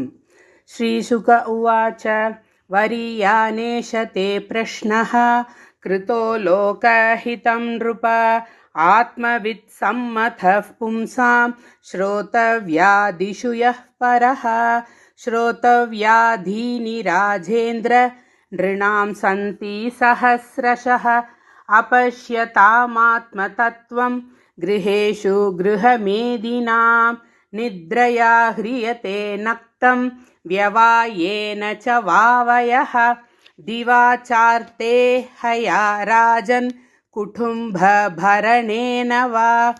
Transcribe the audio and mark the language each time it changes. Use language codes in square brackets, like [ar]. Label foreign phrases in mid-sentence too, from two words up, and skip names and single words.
[sa] श्री शुक उवाच वरीयानेष ते प्रश्नः कृतो लोकहितं नृप आत्मवित् सम्मतः पुंसां श्रोतव्यादिषु यः परः श्रोतव्यादीनि राजेन्द्र नृणां सन्ति सहस्रशः अपश्यतामात्मतत्त्वं गृहेषु गृहमेदिनां निद्रया ह्रियते नक्तं व्यवायेन च वावयः दिवाचार्ते हया राजन् कुटुम्बभरणेन वा